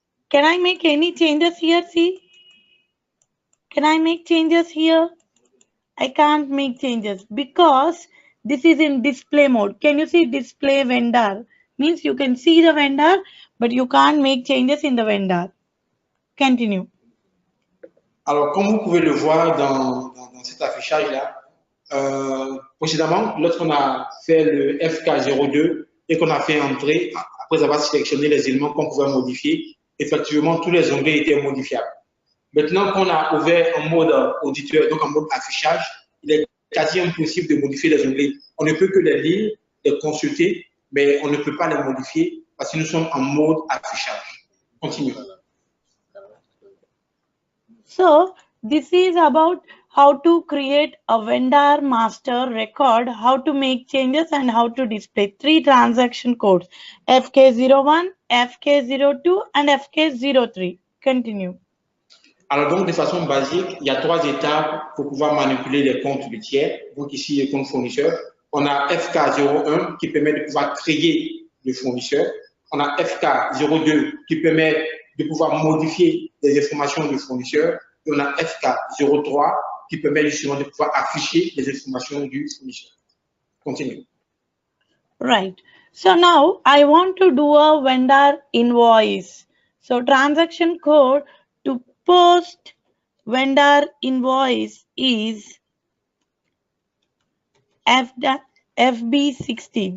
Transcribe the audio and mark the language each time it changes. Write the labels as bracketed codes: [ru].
[en] Can I make any changes here? See? Can I make changes here? I can't make changes because this is in display mode. Can you see display vendor? Means you can see the vendor, but you can't make changes in the vendor. Continue. [fr] alors, comme vous pouvez le voir dans cet affichage-là, précédemment, lorsqu'on a fait le FK02 et qu'on a fait entrer, après avoir sélectionné les éléments qu'on pouvait modifier, effectivement, tous les onglets étaient modifiables. Maintenant qu'on a ouvert en mode auditeur, donc en mode affichage, il est quasi impossible de modifier les onglets. On ne peut que les lire, les consulter, mais on ne peut pas les modifier parce que nous sommes en mode affichage. Continue. [en] So this is about how to create a vendor master record, how to make changes and how to display 3 transaction codes, FK01, FK02 and FK03. Continue. [fr] Alors donc, de façon basique, il y a 3 étapes pour pouvoir manipuler les comptes du tiers. Donc ici, les comptes fournisseurs. On a FK01 qui permet de pouvoir créer le fournisseur. On a FK02 qui permet de pouvoir modifier les informations du fournisseur. Et on a FK03 qui permet justement de pouvoir afficher les informations du fournisseur. [en] Continue. Right. So now I want to do a vendor invoice. So transaction code to post vendor invoice is FB60.